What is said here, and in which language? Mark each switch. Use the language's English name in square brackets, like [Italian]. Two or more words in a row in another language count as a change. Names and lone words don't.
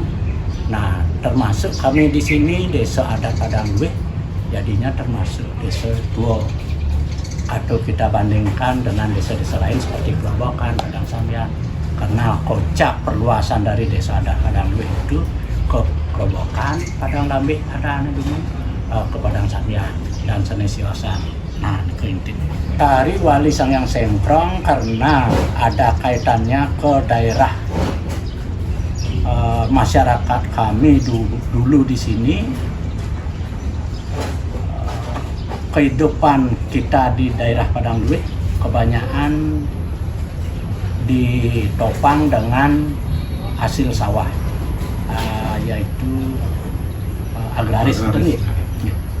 [Indonesian] Nah, termasuk kami di sini Desa Adat Padang Lui, jadinya termasuk desa tua. Atau kita bandingkan dengan desa-desa lain seperti Gerobokan, Padang Samyan. Karena kocak perluasan dari Desa Adat Padang Lui itu ke Gerobokan, Padang Lambik, ada ke Padang Samyan dan Senesiosan. Nah, kerintin. Tari wali Sangyang Cengkrong karena ada kaitannya ke daerah masyarakat kami dulu di sini. Kehidupan kita di daerah Padang Lui kebanyakan ditopang dengan hasil sawah, yaitu agraris.